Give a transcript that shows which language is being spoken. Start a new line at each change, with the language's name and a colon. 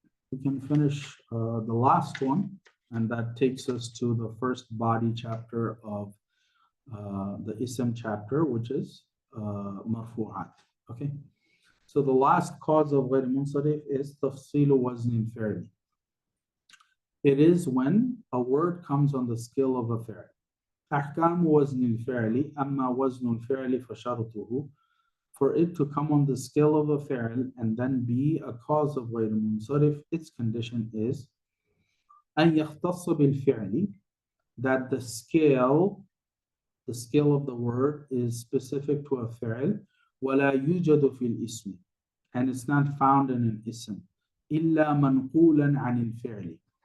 English: We can finish the last one, and that takes us to the first body chapter of the Ism chapter, which is Marfu'at. Okay, so the last cause of Ghayr Munsarif is Tafsilu Wazn al-Fi'li. It is when a word comes on the scale of a fi'l.
Arabic: أحكام وزن الفعل أما وزن الفعل فشرطه.
English: For it to come on the scale of a fi'l and then be a cause of غير منصرف, its condition is
Arabic: أن يختص بالفعل,
English: that the scale of the word is specific to a fi'l,
Arabic: ولا يوجد في الاسم,
English: and it's not found in an ism,
Arabic: إلا منقولا عن الفعل.